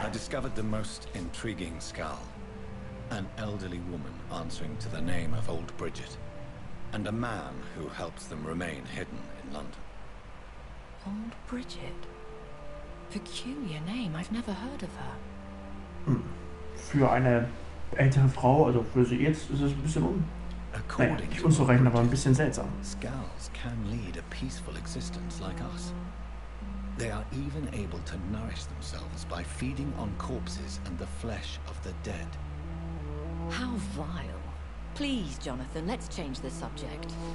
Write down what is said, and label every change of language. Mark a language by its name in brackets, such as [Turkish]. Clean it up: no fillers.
[English] I discovered the most intriguing skull. An elderly woman answering to the name of Old Bridget, and a man who helps them remain hidden in London. Old Bridget? Peculiar name, I've never heard of her. [German] Für eine ältere Frau, also für sie jetzt, ist es ein bisschen nicht unzureichend, aber ein bisschen seltsam. [English] Skulls can lead a peaceful existence like us. They are even able to nourish themselves by feeding on corpses and the flesh of the dead. How vile. Please, Jonathan, let's change the subject.